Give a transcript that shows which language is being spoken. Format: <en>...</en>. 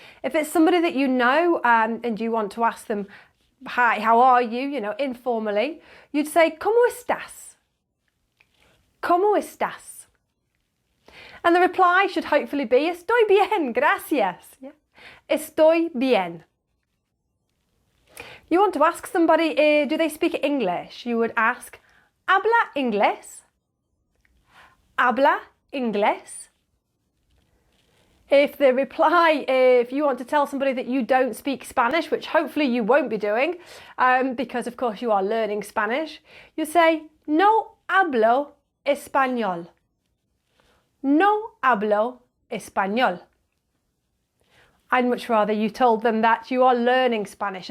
<en>If it's somebody that you know and you want to ask them, hi, how are you, informally, you'd say,</en> <es>¿Cómo estás? ¿Cómo estás?</es> <en>And the reply should hopefully be,</en> <es>estoy bien, gracias.</es> <en>Yeah?</en> <es>Estoy bien.</es> <en>You want to ask somebody, do they speak English? You would ask,</en> <es>¿Habla inglés? ¿Habla inglés?</es> <en>If the reply, if you want to tell somebody that you don't speak Spanish, which hopefully you won't be doing, because of course you are learning Spanish, you say,</en> <es>no hablo español. No hablo español.</es> <en>I'd much rather you told them that you are learning Spanish.</en>